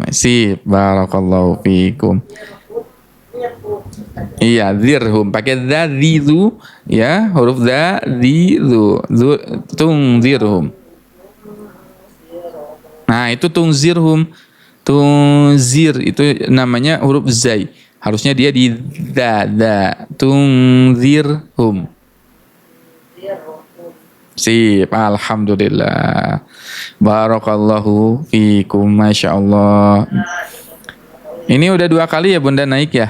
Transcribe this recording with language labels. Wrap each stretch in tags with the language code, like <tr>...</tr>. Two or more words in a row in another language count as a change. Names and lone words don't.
<ar>Sip, بارك الله فيكم.</ar> <id>Iya, zirhum pakai dzidzu ya, huruf dzidzu. Tunzirhum. Nah, itu tungzirhum. Tungzir itu namanya huruf zai. Harusnya dia di da. Tungzirhum. Sip, alhamdulillah.</id> <ar>بارك الله فيكم، ما شاء الله.</ar> <id>Ini udah 2 kali ya Bunda naik ya?</id>